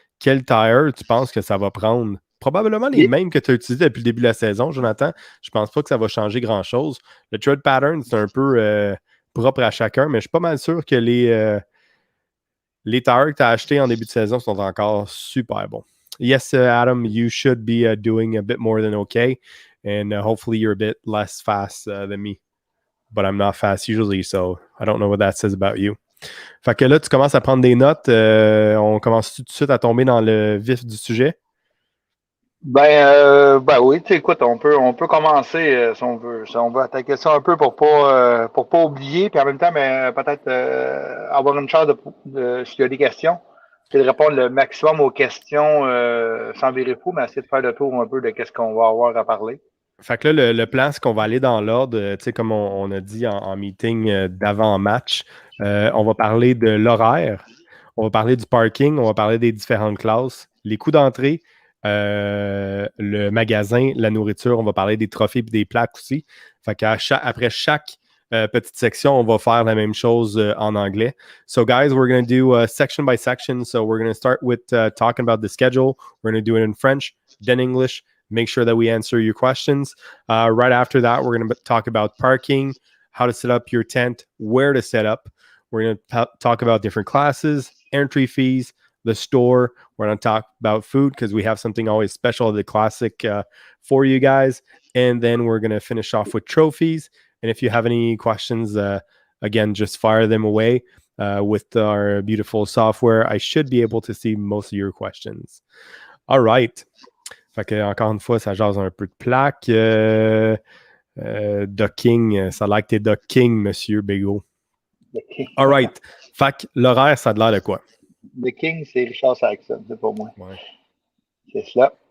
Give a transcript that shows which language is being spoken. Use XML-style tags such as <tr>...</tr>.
<fr>Quel tire tu penses que ça va prendre? Probablement les mêmes que tu as utilisés depuis le début de la saison, Jonathan. Je pense pas que ça va changer grand-chose. Le tread pattern, c'est un peu propre à chacun, mais je suis pas mal sûr que les tires que tu as achetés en début de saison sont encore super bons.</fr> <en>Yes, Adam, you should be doing a bit more than okay, and hopefully you're a bit less fast than me. But I'm not fast usually, so I don't know what that says about you.</en> <fr>Fait que là, tu commences à prendre des notes. On commence tout de suite à tomber dans le vif du sujet? Ben oui, tu sais, écoute, on peut commencer si on veut attaquer ça un peu pour pas oublier, puis en même temps, mais peut-être avoir une chance de s'il y a des questions, de répondre le maximum aux questions sans virer fou, mais essayer de faire le tour un peu de qu'est-ce qu'on va avoir à parler. Fait que là, le plan, c'est qu'on va aller dans l'ordre, tu sais, comme on a dit en meeting d'avant-match. On va parler de l'horaire, on va parler du parking, on va parler des différentes classes, les coûts d'entrée, le magasin, la nourriture, on va parler des trophées et des plaques aussi. Fait qu'après chaque petite section, on va faire la même chose en anglais.</fr> <en>So, guys, we're going to do section by section. So, we're going to start with talking about the schedule. We're going to do it in French, then English. Make sure that we answer your questions. Right after that, we're going to talk about parking, how to set up your tent, where to set up. We're going to talk about different classes, entry fees, the store. We're going to talk about food because we have something always special, the classic for you guys. And then we're going to finish off with trophies. And if you have any questions, again, just fire them away. With our beautiful software, I should be able to see most of your questions. All right.</en> <fr>Fait que, encore une fois, ça jase un peu de plaques. Docking, ça a l'air que t'es Docking, monsieur Bégaud.</fr> <en>All right.</en> <fr>Fait que l'horaire, ça a l'air de quoi? Le King, c'est Richard Saxon, c'est pour moi. Ouais. C'est cela.</fr>